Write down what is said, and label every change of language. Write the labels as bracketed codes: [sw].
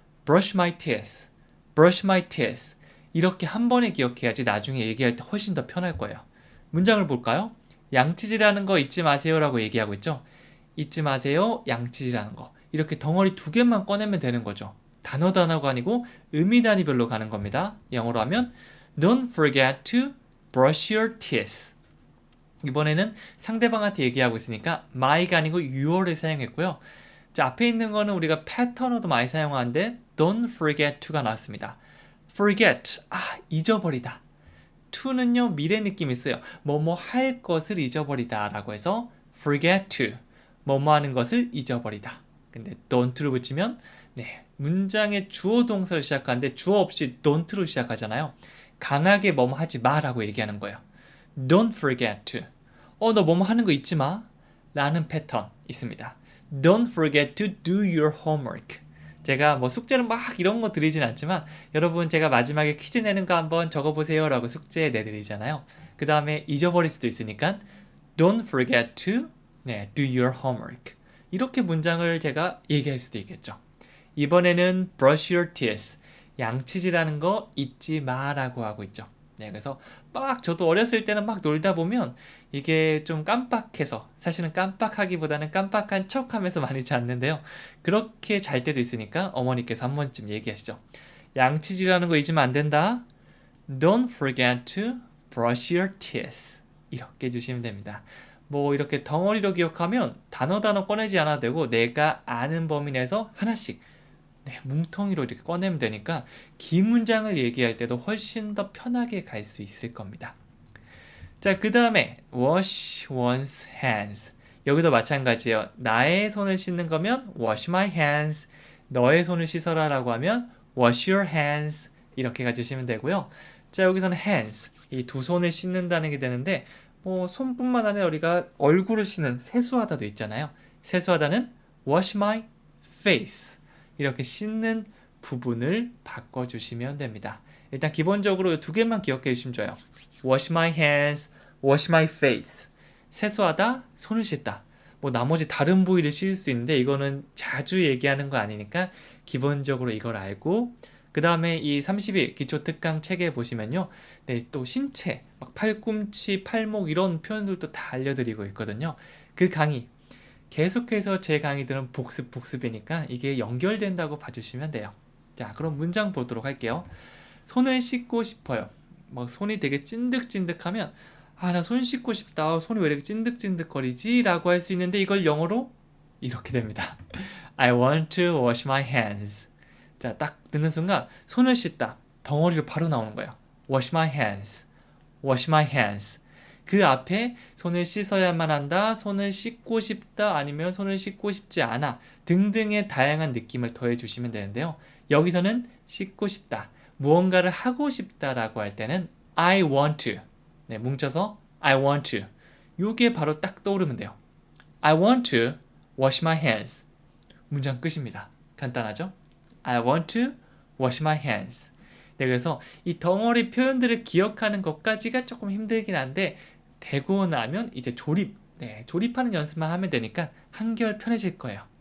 [en] brush my teeth. brush my teeth. [ko] 이렇게 한 번에 기억해야지 나중에 얘기할 때 훨씬 더 편할 거예요. 문장을 볼까요? 양치질하는 거 잊지 마세요라고 얘기하고 있죠. 잊지 마세요. 양치질하는 거. 이렇게 덩어리 2개만 꺼내면 되는 거죠. 단어 단어가 아니고 의미 단위별로 가는 겁니다. 영어로 하면 [en] Don't forget to brush your teeth. [ko] 이번에는 상대방한테 얘기하고 있으니까 my가 아니고 your를 사용했고요. 자, 앞에 있는 거는 우리가 패턴으로도 많이 사용하는데 [en] Don't forget to [ko] 가 나왔습니다. forget, 잊어버리다. to는요, 미래 느낌이 있어요. 뭐뭐 할 것을 잊어버리다 라고 해서 forget to, 뭐뭐 하는 것을 잊어버리다. 근데 don't를 붙이면 네, 문장의 주어 동사를 시작하는데 주어 없이 don't로 시작하잖아요. 강하게 뭐뭐 하지 마라고 얘기하는 거예요. [en] Don't forget to. [ko] 너 뭐뭐 하는 거 잊지 마. 라는 패턴 있습니다. [en] Don't forget to do your homework. [ko] 제가 뭐 숙제를 막 이런 거 드리진 않지만 여러분 제가 마지막에 퀴즈 내는 거 한번 적어보세요 라고 숙제 내드리잖아요. 그 다음에 잊어버릴 수도 있으니까 [en] Don't forget to [ko] 네, [en] do your homework. [ko] 이렇게 문장을 제가 얘기할 수도 있겠죠. [en] 이번에는 brush your teeth. [ko] 양치질하는 거 잊지 마라고 하고 있죠. 네, 그래서 막 저도 어렸을 때는 막 놀다 보면 이게 좀 깜빡해서 사실은 깜빡하기보다는 깜빡한 척하면서 많이 잤는데요. 그렇게 잘 때도 있으니까 어머니께서 한 번쯤 얘기하시죠. 양치질하는 거 잊으면 안 된다. [en] Don't forget to brush your teeth. [ko] 이렇게 해주시면 됩니다. 뭐 이렇게 덩어리로 기억하면 단어 꺼내지 않아도 되고 내가 아는 범위 내에서 하나씩 네, 뭉텅이로 이렇게 꺼내면 되니까 긴 문장을 얘기할 때도 훨씬 더 편하게 갈 수 있을 겁니다. 자, 그 다음에 [en] wash one's hands. [ko] 여기도 마찬가지예요. 나의 손을 씻는 거면 [en] wash my hands. [ko] 너의 손을 씻어라 라고 하면 [en] wash your hands. [ko] 이렇게 가주시면 되고요. 자, 여기서는 hands. 이 두 손을 씻는다는 게 되는데 뭐 손뿐만 아니라 우리가 얼굴을 씻는 세수하다도 있잖아요. 세수하다는 [en] wash my face. [ko] 이렇게 씻는 부분을 바꿔주시면 됩니다. 일단 기본적으로 2개만 기억해 주시면 좋아요. [en] Wash my hands, wash my face. [ko] 세수하다, 손을 씻다. 뭐 나머지 다른 부위를 씻을 수 있는데 이거는 자주 얘기하는 거 아니니까 기본적으로 이걸 알고 그 다음에 이 30일 기초 특강 책에 보시면요. 네, 또 신체, 막 팔꿈치, 팔목 이런 표현들도 다 알려드리고 있거든요. 그 강의 계속해서 제 강의들은 복습이니까 이게 연결된다고 봐주시면 돼요. 자, 그럼 문장 보도록 할게요. 손을 씻고 싶어요. 막 손이 되게 찐득찐득하면 나 손 씻고 싶다. 손이 왜 이렇게 찐득찐득거리지? 라고 할 수 있는데 이걸 영어로 이렇게 됩니다. [en] I want to wash my hands. [ko] 자, 딱 듣는 순간 손을 씻다. 덩어리로 바로 나오는 거예요. [en] Wash my hands. Wash my hands. [ko] 그 앞에 손을 씻어야만 한다, 손을 씻고 싶다, 아니면 손을 씻고 싶지 않아 등등의 다양한 느낌을 더해 주시면 되는데요. 여기서는 씻고 싶다, 무언가를 하고 싶다라고 할 때는 [en] I want to. [ko] 네, 뭉쳐서 [en] I want to. [ko] 요게 바로 딱 떠오르면 돼요. [en] I want to wash my hands. [ko] 문장 끝입니다. 간단하죠? [en] I want to wash my hands. [ko] 네, 그래서 이 덩어리 표현들을 기억하는 것까지가 조금 힘들긴 한데 되고 나면 이제 조립하는 연습만 하면 되니까 한결 편해질 거예요.